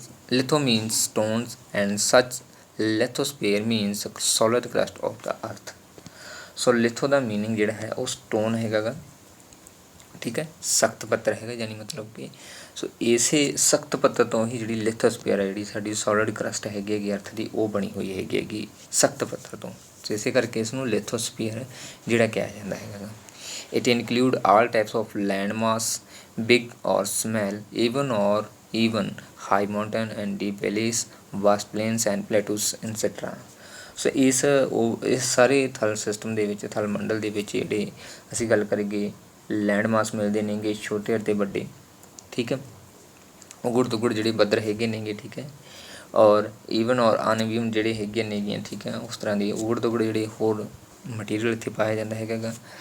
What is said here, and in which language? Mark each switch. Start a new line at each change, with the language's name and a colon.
English: Litho means stones and such lithosphere means solid crust of the earth।
Punjabi: So ਲਿਥੋ ਦਾ meaning ਜਿਹੜਾ ਹੈ ਉਹ stone ਹੈਗਾ ਗਾ, ਠੀਕ ਹੈ, ਸਖਤ ਪੱਥਰ ਹੈਗਾ, ਯਾਨੀ ਮਤਲਬ ਕਿ ਸੋ ਇਸੇ ਸਖਤ ਪੱਥਰ ਤੋਂ ਹੀ ਜਿਹੜੀ ਲਿਥੋਸਫੀਅਰ ਹੈ, ਜਿਹੜੀ ਸਾਡੀ ਸੋਲਿਡ ਕਰਸਟ ਹੈਗੀ ਅਰਥ ਦੀ, ਉਹ ਬਣੀ ਹੋਈ ਹੈਗੀ ਸਖਤ ਪੱਥਰ ਤੋਂ। ਸੋ ਇਸੇ ਕਰਕੇ ਇਸ ਨੂੰ ਲਿਥੋਸਫੀਅਰ ਜਿਹੜਾ ਕਿਹਾ ਜਾਂਦਾ ਹੈਗਾ।
English: It include all types of land mass, big or small, even high mountain and deep valleys, vast plains and plateaus etc।
Punjabi: ਸੋ ਇਸ ਸਾਰੇ ਥਲ ਸਿਸਟਮ ਦੇ ਵਿੱਚ, ਥਲ ਮੰਡਲ ਦੇ ਵਿੱਚ ਜਿਹੜੇ ਅਸੀਂ ਗੱਲ ਕਰੀਏ ਲੈਂਡ ਮਾਸ ਮਿਲਦੇ ਨੇਗੇ ਛੋਟੇ ਅਤੇ ਵੱਡੇ, ਠੀਕ ਹੈ, ਉਗੜ ਦੁਗੜ ਜਿਹੜੇ ਬੱਦਰ ਹੈਗੇ ਨੇਗੇ, ਠੀਕ ਹੈ, ਔਰ ਈਵਨ ਔਰ ਅਨਈਵਨ ਜਿਹੜੇ ਹੈਗੇ ਨੇਗੀਆਂ, ਠੀਕ ਹੈ, ਉਸ ਤਰ੍ਹਾਂ ਦੇ ਉਗੜ ਦੁਗੜ ਜਿਹੜੇ ਹੋਰ ਮਟੀਰੀਅਲ ਇੱਥੇ ਪਾਇਆ ਜਾਂਦਾ ਹੈਗਾ।